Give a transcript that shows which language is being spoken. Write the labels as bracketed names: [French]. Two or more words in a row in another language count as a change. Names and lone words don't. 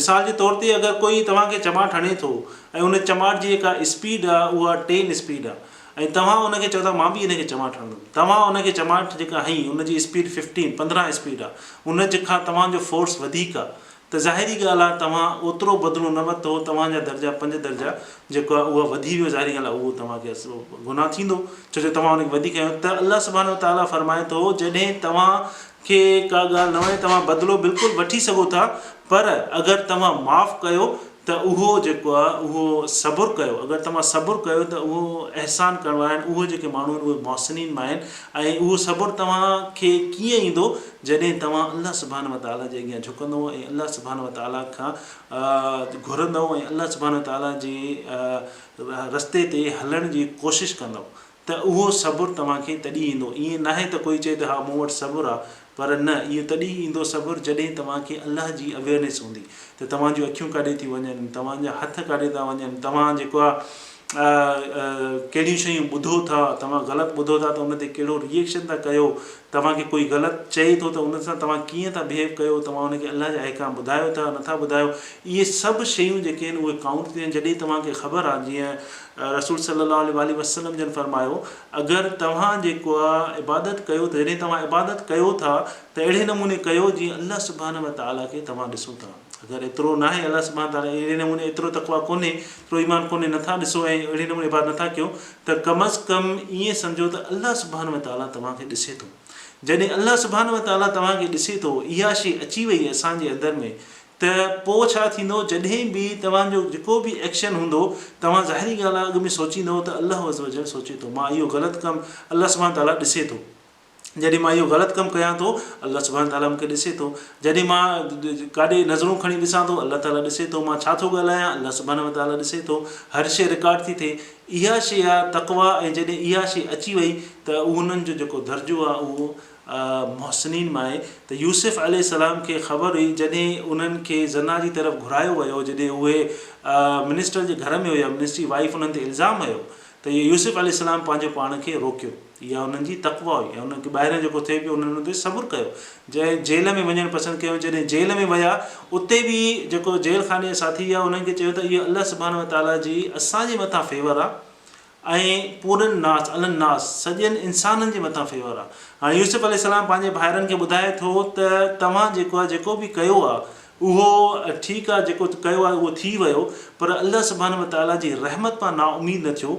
[Sindhi] मिसाल जे तौर ते अगरि कोई तव्हांखे चमाट हणे थो ऐं उन चमाट जी जेका स्पीड आहे उहा 10 स्पीड आहे ऐं तव्हां उनखे चओ था मां बि इनखे चमाट हणंदुमि, तव्हां उनखे चमाट जेका हई उनजी स्पीड 15 स्पीड आहे, उन जेका तव्हांजो फोर्स वधीक आहे, त ज़ाहिरी ॻाल्हि आहे तव्हां ओतिरो बदिलो न वरितो, तव्हांजा दर्जा 5 दर्जा जेको आहे उहा वधी वियो। ज़ाहिरी ॻाल्हि आहे उहो तव्हांखे गुनाह थींदो छो जो तव्हां उनखे वधीक कयो। त [Arabic] الله سبحانه و تعالى [Sindhi] फरमाए थो जॾहिं तव्हांखे का ॻाल्हि न वणे तव्हां बदिलो बिल्कुलु वठी सघो था, पर अगरि तव्हां माफ़ु कयो त उहो जेको आहे उहो सब्र कयो, अगरि तव्हां सब्र कयो त उहो एहसान करण वारा आहिनि, उहे जेके माण्हू आहिनि उहे मोहसिनीन मां आहिनि। ऐं उहो सब्र तव्हांखे कीअं ईंदो? जॾहिं तव्हां [Arabic] الله سبحانه و تعالى [Sindhi] जे अॻियां झुकंदव ऐं [Arabic] الله سبحانه و تعالى [Sindhi] खां घुरंदव ऐं [Arabic] الله سبحانه و تعالى [Sindhi] जे रस्ते ते हलण जी कोशिशि कंदव, त उहो सब्र तव्हांखे तॾहिं ईंदो। ईअं न आहे त कोई चए त हा मूं वटि सब्र आहे, पर न, इहो तॾहिं ईंदो सब्र जॾहिं तव्हांखे अल्लाह जी अवेयरनेस हूंदी त तव्हांजूं अखियूं काॾे थी वञनि, तव्हांजा हथ काॾे था वञनि, तव्हां जेको आहे कहिड़ियूं शयूं ॿुधो था, तव्हां ग़लति ॿुधो था त उन ते कहिड़ो रिएक्शन था कयो, तव्हांखे कोई ग़लति चए थो त उन सां तव्हां कीअं था बिहेव कयो, तव्हां उनखे अल्लाह जा अहकाम ॿुधायो था नथा ॿुधायो। इहे सभु शयूं जेके आहिनि उहे काउंट थियूं आहिनि जॾहिं तव्हांखे ख़बर आहे। जीअं रसूल [Arabic] صلى الله عليه وسلم [Sindhi] जन फरमायो, अगरि तव्हां जेको आहे इबादत कयो त जॾहिं तव्हां इबादत कयो था त अहिड़े नमूने कयो जीअं [Arabic] الله سبحانه و تعالى [Sindhi] खे तव्हां ॾिसो था। अगरि एतिरो न आहे [Arabic] الله سبحانه و تعالى [Sindhi] अहिड़े नमूने एतिरो तक़वा कोन्हे, एतिरो ईमान कोन्हे, नथा ॾिसो ऐं अहिड़े नमूने इबादत नथा कयो, त कम अज़ कम ईअं सम्झो त [Arabic] الله سبحانه و تعالى [Sindhi] तव्हांखे ॾिसे थो। जॾहिं [Arabic] الله سبحانه و تعالى [Sindhi] तव्हांखे ॾिसे थो, इहा शइ अची वई असांजे अंदरि में, त पोइ छा थींदो? जॾहिं बि तव्हांजो जेको बि एक्शन हूंदो तव्हां ज़ाहिरी ॻाल्हि आहे अॻु में सोचींदो त [Arabic] الله عز و جل [Sindhi] सोचे थो, मां इहो ग़लति कमु [Arabic] الله سبحانه و تعالى [Sindhi] ॾिसे थो। जॾहिं मां इहो ग़लति कमु कयां थो [Arabic] الله سبحانه و تعالى [Sindhi] मूंखे ॾिसे थो। जॾहिं मां काॾे नज़रूं खणी ॾिसां थो [Arabic] الله تعالى [Sindhi] ॾिसे थो। मां छा थो ॻाल्हायां [Arabic] الله سبحانه و تعالى [Sindhi] ॾिसे थो। हर शइ रिकॉर्ड थी थिए। इहा शइ आहे तक़वा। ऐं जॾहिं इहा शइ अची वई त उन्हनि जो जेको दर्जो आहे उहो मोहसिनीन मां आहे। त यूसुफ अलैहिस्सलाम खे ख़बर हुई जॾहिं उन्हनि खे ज़ना जी तरफ़ घुरायो वियो, जॾहिं उहे मिनिस्टर जे घर में हुया, [English] ministry wife [Sindhi] उन्हनि ते इल्ज़ाम हुयो, त इहो यूसुफ अलैहिस्सलाम पंहिंजे पाण खे रोकियो। इहा उन्हनि जी तक़वा हुई ऐं उन्हनि खे ॿाहिरि जेको थिए पियो उन्हनि ते सब्र कयो। जंहिं जेल में वञणु पसंदि कयो, जॾहिं जेल में विया उते बि जेको जेल खाने जो साथी आहे उन्हनि खे चयो त इहो [Arabic] الله سبحانه و تعالى [Sindhi] जी असांजे मथां फेवर आहे ऐं पूरनि नास अलनास सॼनि इंसाननि जे मथां फेवर आहे। हाणे यूसुफ अलैहिस्सलाम पंहिंजे भाइरनि खे ॿुधाए थो त तव्हां जेको आहे जेको बि कयो आहे उहो ठीकु आहे, जेको कयो आहे उहो थी वियो, पर [Arabic] الله سبحانه و تعالى [Sindhi] जी रहमत मां नाउमीद न थियो।